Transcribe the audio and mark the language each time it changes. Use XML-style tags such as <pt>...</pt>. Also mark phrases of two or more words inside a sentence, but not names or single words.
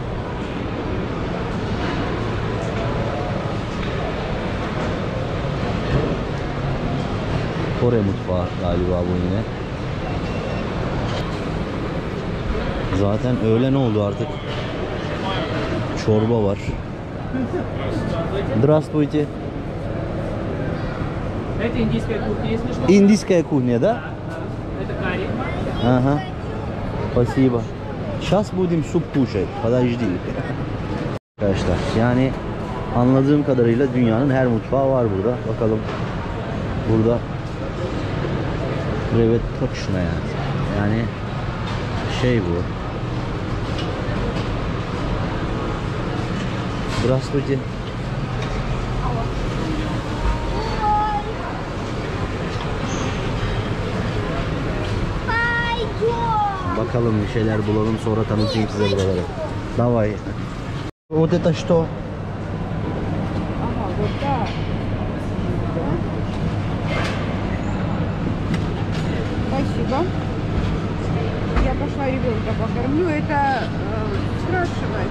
<tr>Kore mutfağı galiba bu yine. Zaten öğlen oldu artık. Çorba var.</tr> <ru>Здравствуйте. Это индийская кухня, если что. Индийская кухня, да? Это карри. Ага. Спасибо. Сейчас будем суп кушать. Подожди.</ru> <tr>Arkadaşlar yani anladığım kadarıyla dünyanın her mutfağı var burada. Bakalım. Burada evet точно yani şey bu. Здравствуйте. Bakalım bir şeyler bulalım sonra tanıtayım size buraları.</tr> <ru>Давай. Вот это что? Ага, вот так. Спасибо. Я пошла ребенка покормлю. Это спрашивать.</ru>